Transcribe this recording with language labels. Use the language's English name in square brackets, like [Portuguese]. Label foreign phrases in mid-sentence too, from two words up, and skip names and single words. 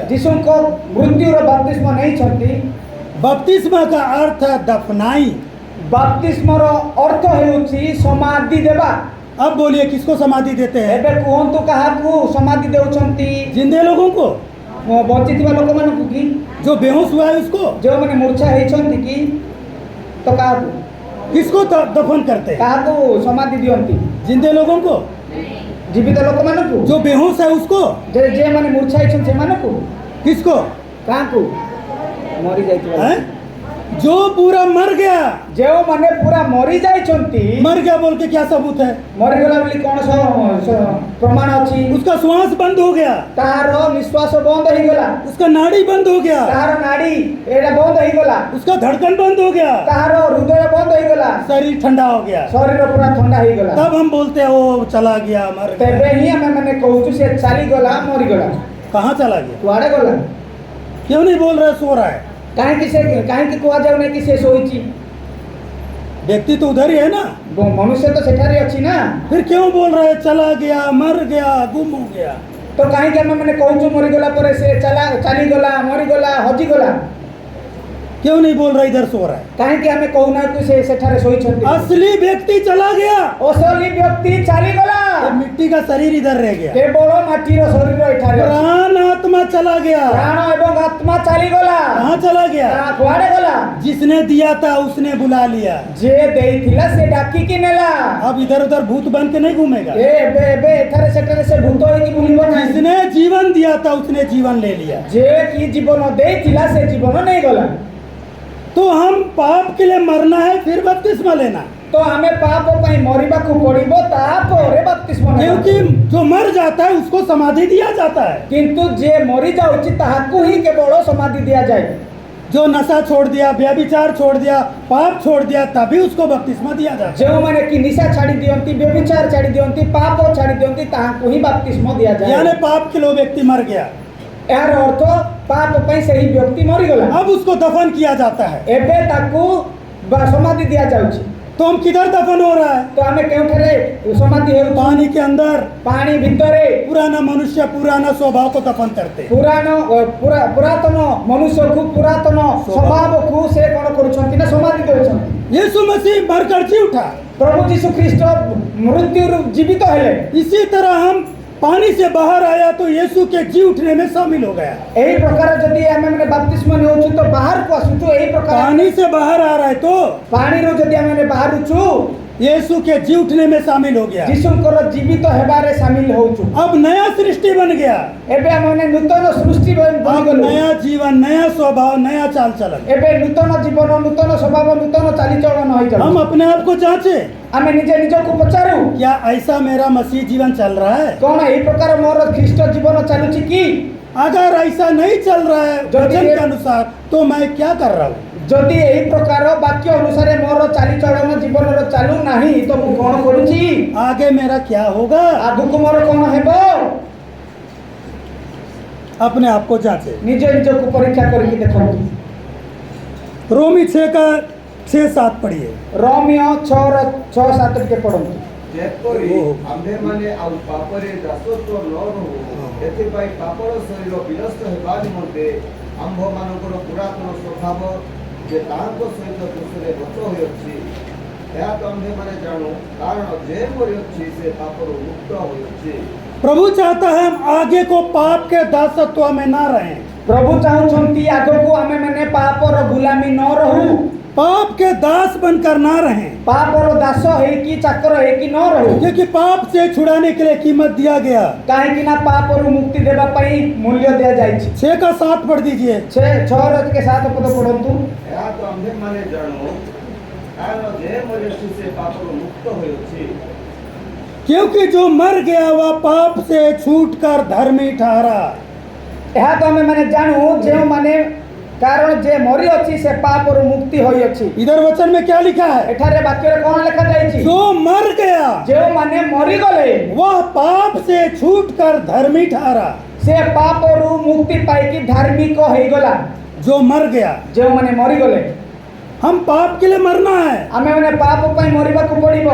[Odia] ଯୀଶୁଙ୍କ ମୃତ୍ୟୁର ବାପ୍ତିସ୍ମ ନେଇଛନ୍ତି। [Hindi] बपतिस्मा का अर्थ है दफनाई। [Odia] ବାପ୍ତିସ୍ମର ଅର୍ଥ ହେଉଛି ସମାଧି ଦେବା। [Hindi] अब बोलिए किसको समाधि देते हैं? [Odia] ଏବେ କୁହନ୍ତୁ କାହାକୁ ସମାଧି ଦେଉଛନ୍ତି? [Hindi] जिंदे लोगों को, [Odia] ବଞ୍ଚିଥିବା ଲୋକମାନଙ୍କୁ କି? [Hindi] जो बेहोश हुआ है उसको। [Odia] ଯେଉଁମାନେ ମୂର୍ଚ୍ଛା ହେଇଛନ୍ତି କି? ତ କାହାକୁ [Hindi] किसको दफन करते हैं? [Odia] କାହାକୁ ସମାଧି ଦିଅନ୍ତି? [Hindi] जिंदे लोगों को। [Odia] ଜୀବିତ ଲୋକମାନଙ୍କୁ, [Hindi] जो बेहोश है उसको। [Odia] ଯେଉଁମାନେ ମୂର୍ଚ୍ଛା ହେଇଛନ୍ତି ସେମାନଙ୍କୁ। [Hindi] किसको? [Odia] କାହାକୁ? ମରି ଯାଇଥିବା [Hindi] हैं? जो पूरा मर गया। [Odia] ଯେଉଁମାନେ ପୁରା ମରି ଯାଇଛନ୍ତି। [Hindi] मर गया बोल के क्या सबूत है? [Odia] ମରିଗଲା ବୋଲି କ'ଣ ପ୍ରମାଣ ଅଛି? [Hindi] उसका श्वास बंद हो गया, [Odia] ତାହାର ନିଶ୍ୱାସ ବନ୍ଦ ହେଇଗଲା, [Hindi] उसका नाड़ी बंद हो गया, [Odia] ତାହାର ନାଡି ଏଇଟା ବନ୍ଦ ହେଇଗଲା, [Hindi] उसका धड़कन बंद हो गया, [Odia] ତାହାର ହୃଦୟ ବନ୍ଦ ହେଇଗଲା, [Hindi] शरीर ठंडा हो गया। [Odia] ଶରୀର ପୁରା ଥଣ୍ଡା ହେଇଗଲା। [Hindi] तब हम बोलते हैं वो चला गया, मर [Odia] ତେବେ [Hindi] गया। [Odia] ହିଁ ଆମେ ମାନେ କହୁଛୁ ସେ ଚାଲିଗଲା, ମରିଗଲା। [Hindi] कहाँ चला गया? [Odia] କୁଆଡ଼େ ଗଲା? [Hindi] क्यों नहीं बोल रहा है सो रहा है? [Odia] କାହିଁକି କୁହାଯାଉନାହିଁ କି ସେ ଶୋଇଛି? [Hindi] व्यक्ति तो उधर ही है ना, [Odia] ମନୁଷ୍ୟ ତ ସେଠାରେ ଅଛି ନା। [Hindi] फिर क्यों बोल रहा है चला गया, मर गया, गुम हो गया? [Odia] ତ କାହିଁକି ଆମେ ମାନେ କହୁଛୁ ମରିଗଲା ପରେ ସେ ଚାଲିଗଲା, ମରିଗଲା, ହଜିଗଲା? [Hindi] क्यों नहीं बोल रहा इधर सो रहा है? [Odia] କାହିଁକି ଆମେ କହୁନାହାନ୍ତି ସେ ସେଠାରେ ଶୋଇଛନ୍ତି? [Hindi] असली व्यक्ति चला गया, [Odia] ଅସଲି ବ୍ୟକ୍ତି ଚାଲିଗଲା, [Hindi] ये मिट्टी का शरीर इधर रह गया। [Odia] କେବଳ ମାଟିର ଶରୀର ଏଠାରେ ଅଛି। [Hindi] प्राण आत्मा चला गया। [Odia] ପ୍ରାଣ ଏବଂ ଆତ୍ମା ଚାଲିଗଲା। [Hindi] कहाँ चला गया? [Odia] କୁଆଡ଼େ ଗଲା? [Hindi] जिसने दिया था उसने बुला लिया। [Odia] ଯିଏ ଦେଇଥିଲା ସେ ଡାକିକି ନେଲା। [Hindi] अब इधर उधर भूत बन के नहीं घूमेगा। [Odia] ଏବେ ଏଠାରେ ସେଠାରେ ସେ ଭୂତ ହେଇକି ବୁଲିବ ନାହିଁ। [Hindi] जिसने जीवन दिया था उसने जीवन ले लिया। [Odia] ଯିଏ କି ଜୀବନ ଦେଇଥିଲା ସେ ଜୀବନ ନେଇଗଲା। [Hindi] तो हम पाप के लिए मरना है फिर बपतिस्मा लेना, [Odia] ତ ଆମେ ପାପ ପାଇଁ ମରିବାକୁ ପଡିବ, ତାପରେ ବାପ୍ତିସ୍ମ ନେବା। [Hindi] क्योंकि जो मर जाता है उसको समाधि दिया जाता है। [Odia] କିନ୍ତୁ ଯିଏ ମରି ଯାଉଛି ତାହାକୁ ହିଁ କେବଳ ସମାଧି ଦିଆଯାଏ। [Hindi] जो नशा छोड़ दिया, व्यभिचार छोड़ दिया, पाप छोड़ दिया, तभी उसको बपतिस्मा दिया जाता है। [Odia] ଯେଉଁମାନେ କି ନିଶା ଛାଡ଼ି ଦିଅନ୍ତି, ବ୍ୟଭିଚାର ଛାଡ଼ି ଦିଅନ୍ତି, ପାପ ଛାଡ଼ି ଦିଅନ୍ତି, ତାହାଙ୍କୁ ହିଁ ବାପ୍ତିସ୍ମ ଦିଆଯାଏ। [Hindi] यानी पाप के लिए व्यक्ति मर गया, [Odia] ଏହାର ଅର୍ଥ ପାପ ପାଇଁ ସେହି ବ୍ୟକ୍ତି ମରିଗଲା। [Hindi] अब उसको दफन किया जाता है। [Odia] ଏବେ ତାକୁ ସମାଧି ଦିଆଯାଉଛି। [Hindi] तो हम किधर दफन हो रहा है? [Odia] ତ ଆମେ କେଉଁଠାରେ ସମାଧି ହେଉଛୁ? [Hindi] पानी के अंदर [Odia] ପାଣି ଭିତରେ [Hindi] पुराना मनुष्य पुराना स्वभाव को दफन करते हैं। [Odia] ପୁରାତନ ମନୁଷ୍ୟକୁ, ପୁରାତନ ସ୍ୱଭାବକୁ ସେ କ'ଣ କରୁଛନ୍ତି ନା ସମାଧି ଦେଉଛନ୍ତି। [Hindi] यीशु मसीह मरकर जी उठा, [Odia] ପ୍ରଭୁ ଯୀଶୁ ଖ୍ରୀଷ୍ଟ ମୃତ୍ୟୁରୁ ଜୀବିତ ହେଲେ। [Hindi] इसी तरह हम पानी से बाहर आया तो यीशु के जी उठने में शामिल हो गया। [Odia] ଏହି ପ୍ରକାର ଯଦି ଆମେ ମାନେ ବାପ୍ତିସ୍ମ ନେଉଛୁ ତ ବାହାରକୁ ଆସୁଛୁ। ଏହି ପ୍ରକାର [Hindi] पानी से बाहर आ रहा है तो [Odia] ପାଣିରୁ ଯଦି ଆମେ ମାନେ ବାହାରୁଛୁ [Hindi] यीशु के जी उठने में शामिल हो गया। [Odia] ଯୀଶୁଙ୍କର ଜୀବିତ ହେବାରେ ସାମିଲ ହଉଛୁ। [Hindi] अब नया सृष्टि बन गया, [Odia] ଏବେ ଆମେ ମାନେ ନୂତନ ସୃଷ୍ଟି [Hindi] अब [Odia] ବନିଗଲୁ। [Hindi] नया जीवन, नया स्वभाव, नया चाल चलन। [Odia] ଏବେ ନୂତନ ଜୀବନ, ନୂତନ ସ୍ୱଭାବ, ନୂତନ ଚାଲିଚଳନ [Hindi] हम [Odia] ହେଇଯାଉଛି। [Hindi] अपने आप को जांचे, [Odia] ଆମେ ନିଜେ ନିଜକୁ ପଚାରୁ [Hindi] क्या ऐसा मेरा मसीह जीवन चल रहा है? [Odia] କ'ଣ ଏହି ପ୍ରକାର ମୋର ଖ୍ରୀଷ୍ଟ ଜୀବନ ଚାଲୁଛି କି? [Hindi] अगर ऐसा नहीं चल रहा है वचन के अनुसार तो मैं क्या कर रहा हूँ? [Odia] ଯଦି ଏହି ପ୍ରକାର ବାକ୍ୟ ଅନୁସାରେ ମୋର ଚାଲିଚଳନ ଜୀବନର ଚାଲୁ ନାହିଁ ତ ମୁଁ କ'ଣ କରୁଛି? [Hindi] आगे मेरा क्या होगा? [Odia] ଆଗକୁ ମୋର କ'ଣ ହେବ? [Hindi] अपने आप को जांचे। [Odia] ନିଜେ ନିଜକୁ ପରୀକ୍ଷା କରିକି ଦେଖନ୍ତୁ। [Hindi] रोमी 6 का 6-7 पढ़िए। [Odia] ରୋମିଓ 6:6-7 ଟିକେ ପଢ଼ନ୍ତୁ। ଯେପରି ଓହୋ। ଆମ୍ଭେମାନେ ଆଉ ପାପରେ ଦାସତ୍ୱ ନ ରହୁ, ଏଥିପାଇଁ ପାପର ଶରୀର ବିନଷ୍ଟ ହେବା ନିମନ୍ତେ ଆମ୍ଭମାନଙ୍କର ପୁରାତନ ସ୍ୱଭାବ ଯେ ତାହାଙ୍କ ସହିତ ଦୋଷରେ ଗତ ହୋଇଅଛି, ଏହା ତ ଆମ୍ଭେମାନେ ଜାଣୁ, କାରଣ ଯେ ମରିଅଛି ସେ ପାପରୁ ମୁକ୍ତ ହୋଇଅଛି। [Hindi] प्रभु चाहता है हम आगे को पाप के दासत्व में ना रहें, [Odia] ପ୍ରଭୁ ଚାହୁଁଛନ୍ତି ଆଗକୁ ଆମେ ମାନେ ପାପର ଗୁଲାମୀ ନ ରହୁ, [Hindi] पाप के दास बनकर ना रहें, [Odia] ପାପର ଦାସ ହେଇକି ଚାକର ହେଇକି ନ ରହୁ। [Hindi] क्योंकि पाप से छुड़ाने के लिए कीमत दिया गया। [Odia] କାହିଁକି ନା ପାପରୁ ମୁକ୍ତି ଦେବା ପାଇଁ ମୂଲ୍ୟ ଦିଆଯାଇଛି। [Hindi] 6 का 7 पढ़ दीजिए। [Odia] 6:7 ପଦ ପଢ଼ନ୍ତୁ। ଏହା ତ ଆମ୍ଭେମାନେ ଜାଣୁ, କାରଣ ଯେ ମରିଅଛି ସେ ପାପରୁ ମୁକ୍ତ ହୋଇଅଛି। [Hindi] क्योंकि जो मर गया वह पाप से छूटकर धर्मी ठहरा। [Odia] ଏହା ତ ଆମେ ମାନେ ଜାଣୁ ଯେଉଁମାନେ, କାରଣ ଯେ ମରିଅଛି ସେ ପାପରୁ ମୁକ୍ତି ହୋଇଅଛି। [Hindi] इधर वचन में क्या लिखा है? [Odia] ଏଠାରେ ବାକ୍ୟରେ କ'ଣ ଲେଖାଯାଇଛି? [Hindi] जो मर गया [Odia] ଯେଉଁମାନେ ମରିଗଲେ [Hindi] वह पाप से छूटकर धर्मी ठहरा। [Odia] ସେ ପାପରୁ ମୁକ୍ତି ପାଇକି ଧାର୍ମିକ ହେଇଗଲା। [Hindi] जो मर गया, [Odia] ଯେଉଁମାନେ ମରିଗଲେ, [Hindi] हम पाप के लिए मरना है, [Odia] ଆମେ ମାନେ ପାପ ପାଇଁ ମରିବାକୁ ପଡ଼ିବ।